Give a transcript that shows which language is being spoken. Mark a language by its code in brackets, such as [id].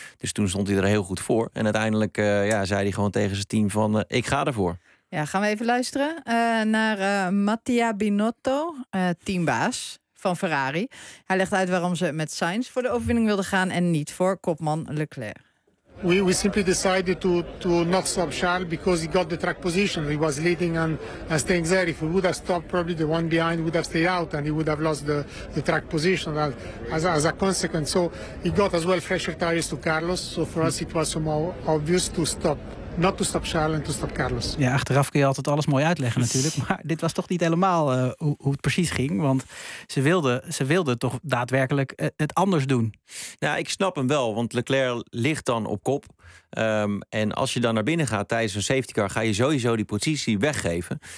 [nl] Dus toen stond hij er heel goed voor. En uiteindelijk zei hij gewoon tegen zijn team van, ik ga ervoor. Ja, gaan we even luisteren naar Mattia Binotto, teambaas van Ferrari. Hij legt uit waarom ze met Sainz voor de overwinning wilden gaan en niet voor kopman Leclerc. [en] We simply decided to not stop Charles because he got the track position. He was leading and staying there. If we would have stopped, probably the one behind would have stayed out and he would have lost the track position as a consequence. So he got as well fresher tires to Carlos. So for us it was somehow obvious to stop. Not to stop Charles and to stop Carlos. [nl] Ja, achteraf kun je altijd alles mooi uitleggen natuurlijk. Maar dit was toch niet helemaal hoe het precies ging. Want ze wilden toch daadwerkelijk het anders doen. Ja, ik snap hem wel. Want Leclerc ligt dan op kop. En als je dan naar binnen gaat tijdens een safety car, ga je sowieso die positie weggeven.